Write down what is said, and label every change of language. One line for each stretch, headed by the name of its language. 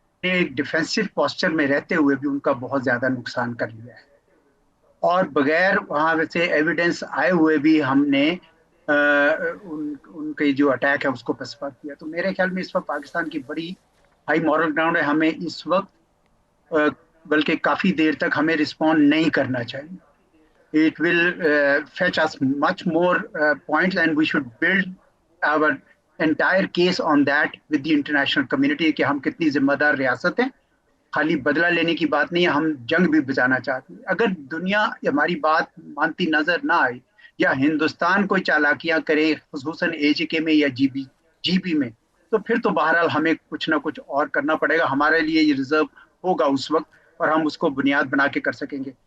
Urdu: ایک defensive posture میں رہتے ہوئے بھی ان کا بہت زیادہ نقصان کر لیا ہے، اور بغیر وہاں سے ایویڈنس آئے ہوئے بھی ہم نے ان کے جو اٹیک ہے اس کو پسپا کیا. تو میرے خیال میں اس وقت پاکستان کی بڑی ہائی مورل گراؤنڈ ہے. ہمیں اس وقت بلکہ کافی دیر تک ہمیں رسپونڈ نہیں کرنا چاہیے.
English: It will fetch us much more points, and we should build our entire case on that with the international community
Urdu: کہ ہم کتنی ذمہ دار ریاست ہیں. خالی بدلہ لینے کی بات نہیں ہے، ہم جنگ بھی بچانا چاہتے ہیں. اگر دنیا ہماری بات مانتی نظر نہ آئے یا ہندوستان کوئی چالاکیاں کرے خصوصاً AJK میں یا GB میں، تو پھر تو بہرحال ہمیں کچھ نہ کچھ اور کرنا پڑے گا. ہمارے لیے یہ ریزرو ہوگا اس وقت اور ہم اس کو بنیاد بنا کے کر سکیں گے.